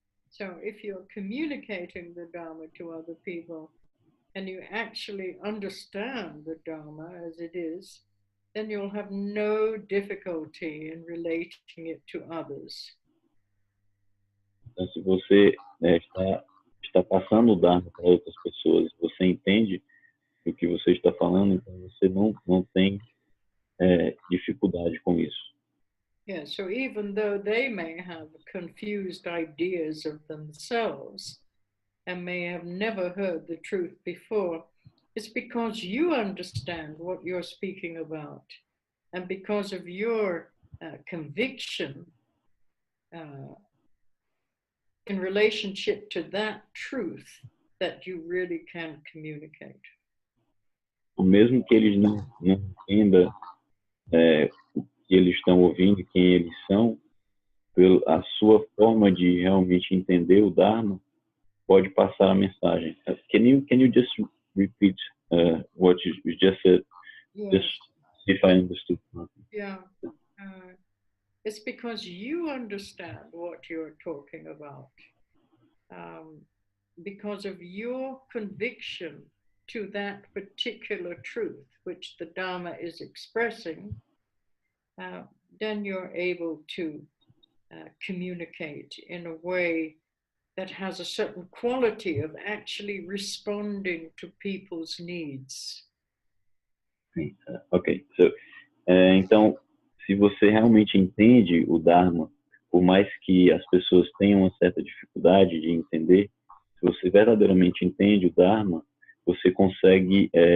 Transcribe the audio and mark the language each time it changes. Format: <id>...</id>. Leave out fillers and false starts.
<en>So if you're communicating the Dharma to other people and you actually understand the Dharma as it is, then you'll have no difficulty in relating it to others.</en> <pt>Então, se você está passando o Dharma para outras pessoas, você entende o que você está falando, então você não tem dificuldade com isso.</pt> <en>Yeah, so even though they may have confused ideas of themselves and may have never heard the truth before, it's because you understand what you're speaking about. And because of your conviction in relationship to that truth that you really can communicate.</en> <pt>Mesmo que eles não entendam o que eles estão ouvindo, quem eles são, a sua forma de realmente entender o Dharma pode passar a mensagem.</pt> <en>Can you just repeat what you just said? Yes. Just see if I understood. Yeah. It's because you understand what you're talking about. Because of your conviction to that particular truth, which the Dharma is expressing, then you're able to communicate in a way that has a certain quality of actually responding to people's needs.</en> <pt>Ok, então, se você realmente entende o Dharma, por mais que as pessoas tenham uma certa dificuldade de entender, se você verdadeiramente entende o Dharma, você consegue</pt>